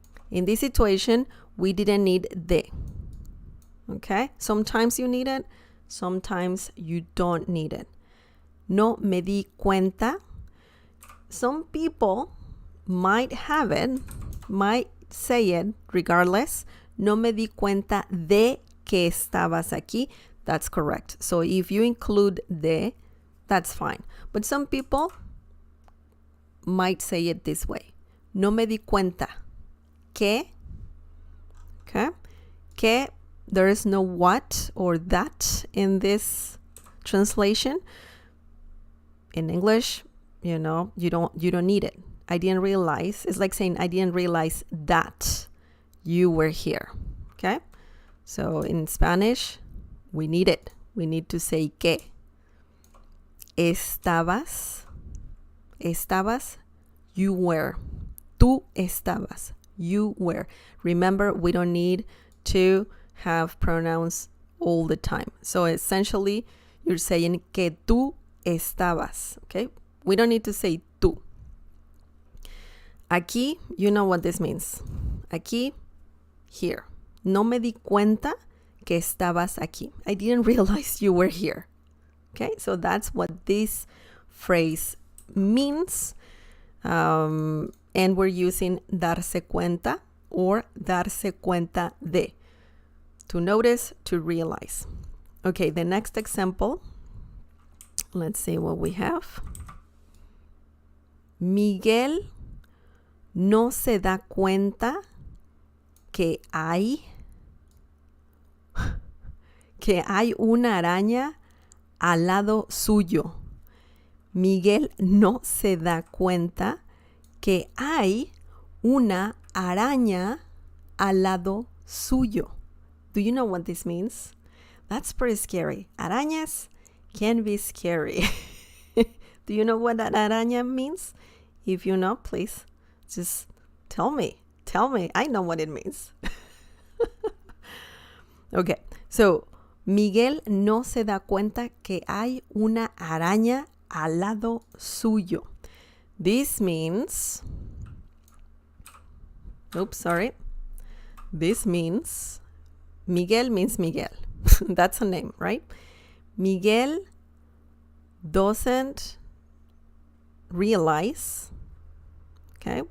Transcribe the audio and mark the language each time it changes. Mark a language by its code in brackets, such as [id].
[en] In this situation, we didn't need de. Okay? Sometimes you need it, sometimes you don't need it. [es] No me di cuenta. [en] Some people might have it, might say it regardless. [es] No me di cuenta de que estabas aquí. [en] That's correct. So if you include de, that's fine. But some people might say it this way. [es] No me di cuenta que, okay? [en] Que, there is no what or that in this translation. In English, you know, you don't need it. I didn't realize. It's like saying I didn't realize that you were here. Okay? So in Spanish, we need it. We need to say que. Estabas, you were. [es] Tú estabas, [en] you were. Remember, we don't need to have pronouns all the time. So essentially, you're saying [es] que tú estabas, [en] okay? We don't need to say tú. Aquí, you know what this means. Aquí, here. [es] No me di cuenta que estabas aquí. [en] I didn't realize you were here. Okay, so that's what this phrase means. And we're using darse cuenta or darse cuenta de. To notice, to realize. Okay, the next example. Let's see what we have. [es] Miguel no se da cuenta que hay una araña al lado suyo. Miguel no se da cuenta que hay una araña al lado suyo. [en] Do you know what this means? That's pretty scary. Arañas can be scary. Do you know what that araña means? If you know, please just tell me. Tell me. I know what it means. [es] Okay, so Miguel no se da cuenta que hay una araña al lado suyo. [en] This means, this means, Miguel means Miguel. That's a name, right? Miguel doesn't realize, okay?